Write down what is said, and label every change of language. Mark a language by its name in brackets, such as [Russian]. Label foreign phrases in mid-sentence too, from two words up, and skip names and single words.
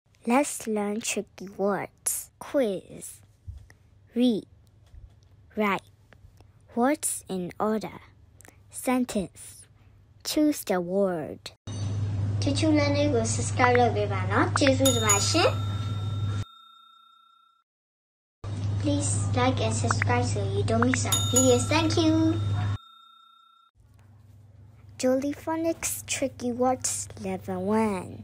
[English] Let's learn tricky words. Quiz. Read. Write. Words in order. Sentence. Choose the word. [Burmese] Chue Chue channel ကို subscribe လုပ်ပေးပါနော်ကျေးဇူးတင်ပါရှင် [English] Please like and subscribe so you don't miss our videos. Thank you. Jolly Phonics Tricky Words Level 1.